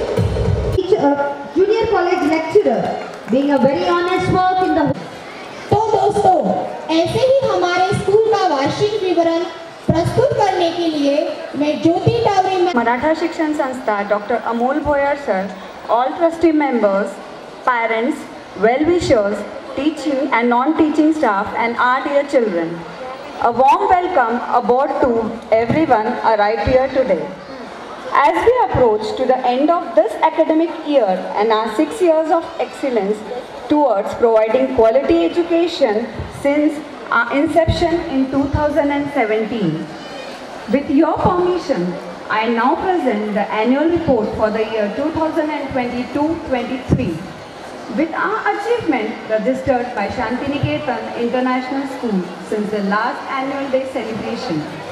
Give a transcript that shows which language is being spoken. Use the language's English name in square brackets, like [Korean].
[English] Junior college lecturer, being a very honest work in the. [Hindi] तो दोस्तों, ऐसे ही हमारे स्कूल का वार्षिक विवरण प्रस्तुत करने के लिए मैं ज्योति टावरी में [English] Maratha Shikshan Sanstha, Dr. Amol Bhoyer sir, all trustee members, parents, well-wishers, teaching and non-teaching staff and our dear children. A warm welcome aboard to everyone arrived here today. As we approach to the end of this academic year and our 6 years of excellence towards providing quality education since our inception in 2017, with your permission, I now present the annual report for the year 2022-23 with our achievement registered by Shantiniketan International School since the last annual day celebration.